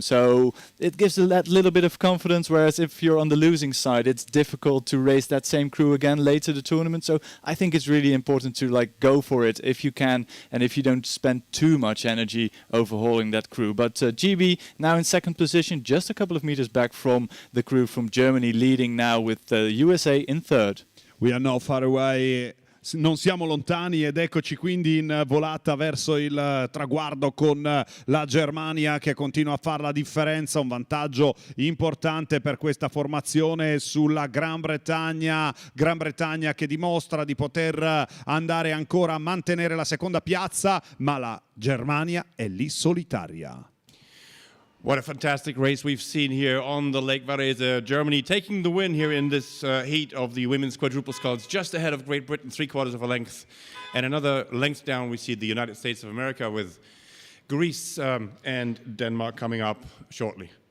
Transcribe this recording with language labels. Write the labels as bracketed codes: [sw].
[en] So it gives that little bit of confidence, whereas if you're on the losing side, it's difficult to race that same crew again later the tournament. So I think it's really important to like go for it if you can, and if you don't spend too much energy overhauling that crew. But GB now in second position, just a couple of meters back from the crew from Germany, leading now with the USA in third. We are now far away. [it] Non siamo lontani ed eccoci quindi in volata verso il traguardo con la Germania che continua a fare la differenza, un vantaggio importante per questa formazione sulla Gran Bretagna che dimostra di poter andare ancora a mantenere la seconda piazza, ma la Germania è lì solitaria. [en] What a fantastic race we've seen here on the Lake Varese. Germany taking the win here in this heat of the women's quadruple sculls, just ahead of Great Britain, 3/4 of a length. And another length down, we see the United States of America with Greece and Denmark coming up shortly.